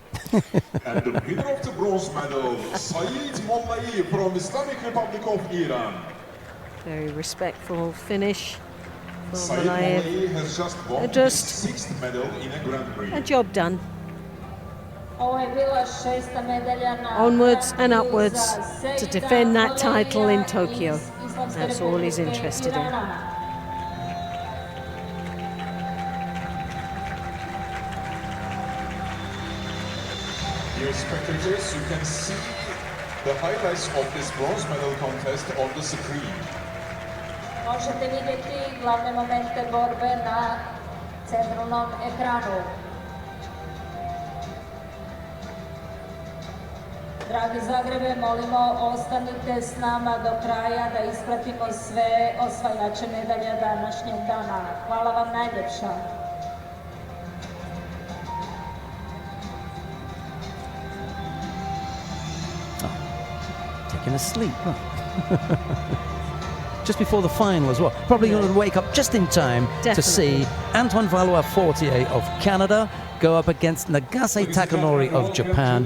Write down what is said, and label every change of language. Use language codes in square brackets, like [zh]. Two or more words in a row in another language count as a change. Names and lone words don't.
[en] And the winner of the bronze medal, Saeed Mollai from Islamic Republic of Iran. Very respectful finish. Saeed Mollai has just won his 6th medal in a Grand Prix. A job done. [hr] Ovo je bila 6. medalja na [en] Onwards and [hr] Grand-Prix [en] upwards [hr] za [en] to [hr] Zagreb, [en] defend that title in [hr] Valerija [en] Tokyo. [hr] iz Islamske [en] That's all he's [hr] Republike [en] interested in. [hr] Irana. [en] Dear spectators, you can see the highlights of this bronze medal contest on the screen. [hr] Možete vidjeti glavne momente borbe na centralnom ekranu. Dragi Zagrebe, molimo, ostanite s nama do kraja da ispratimo sve osvajače medalja današnjeg dana. Hvala vam najljepša. [en] Taking a sleep. Just before the final as well. Probably going to wake up just in time to see Antoine Valois-Fortier of Canada go up against Nagase Takanori of Japan.